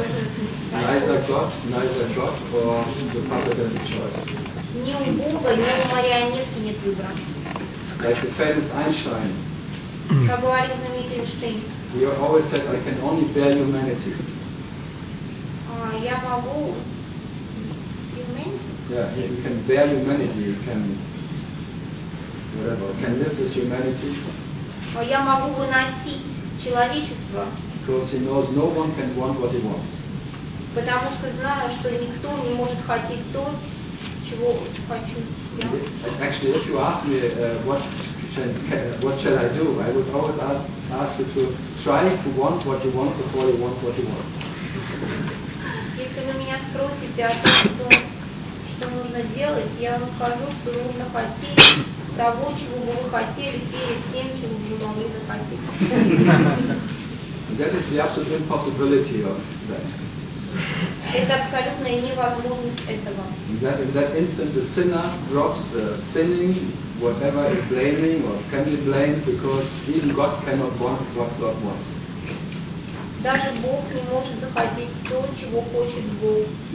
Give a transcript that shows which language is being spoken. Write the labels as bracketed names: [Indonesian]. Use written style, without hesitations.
[English] Neither God or the puppet has a choice. [Russian] Ни у Бога, ни у марионетки нет выбора. [English] Like the famous Einstein. [Russian] Как говорил знаменитый Эйнштейн. [English] He always said, I can only bear humanity. [Russian] Я могу... [English] Humanity? Yeah, you can bear humanity, you can... Whatever, can live with humanity. [Russian] Я могу выносить человечество. [English] Because he knows no one can want what he wants. [Russian] Потому что знаю, что никто не может хотеть то, чего хочу я. [English] Actually, if you ask me, what shall I do, I would always ask you to try to want what you want before you want what you want. [Russian] Если вы меня спросите о том, что нужно делать, я вам скажу, что нужно хотеть того, чего бы вы хотели, перед тем, чего бы вы могли захотеть. [English] That is the absolute impossibility of that. [Russian] Это абсолютная невозможность этого. [English] That instant the sinner drops the sinning, whatever is blaming or can be blamed, because even God cannot want what God wants. [Russian] Даже Бог не может захотеть то, чего хочет Бог.